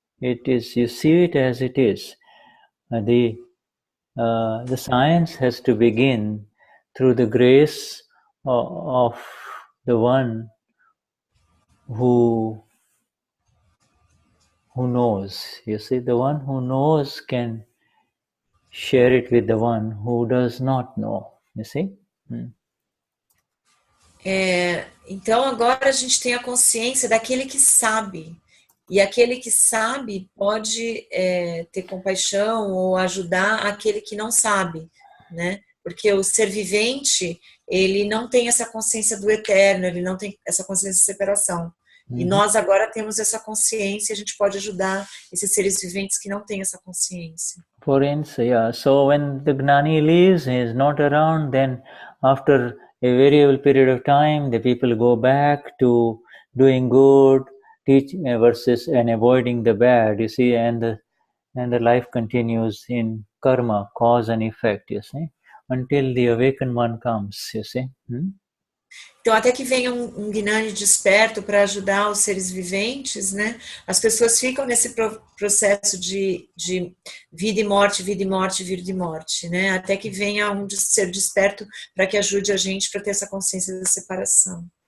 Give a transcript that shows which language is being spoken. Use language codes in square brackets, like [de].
[en] You see it as it is. The science has to begin through the grace of the one who knows. You see, the one who knows can share it with the one who does not know. You see? [pt] Então agora a gente tem a consciência daquele que sabe. E aquele que sabe pode ter compaixão ou ajudar aquele que não sabe, né? Porque o ser vivente, ele não tem essa consciência do eterno, ele não tem essa consciência de separação. E nós agora temos essa consciência, a gente pode ajudar esses seres viventes que não têm essa consciência. [en] For instance, yeah. So when the Gnani leaves, he is not around, then after a variable period of time, the people go back to doing good, teaching versus and avoiding the bad. You see, and the life continues in karma, cause and effect. You see, until the awakened one comes. You see. [pt] Então, até que venha um Gnani desperto para ajudar os seres viventes, né? As pessoas ficam nesse processo de vida e morte, vida e morte, vida e morte, né? Até que venha um ser desperto para que ajude a gente para ter essa consciência da separação.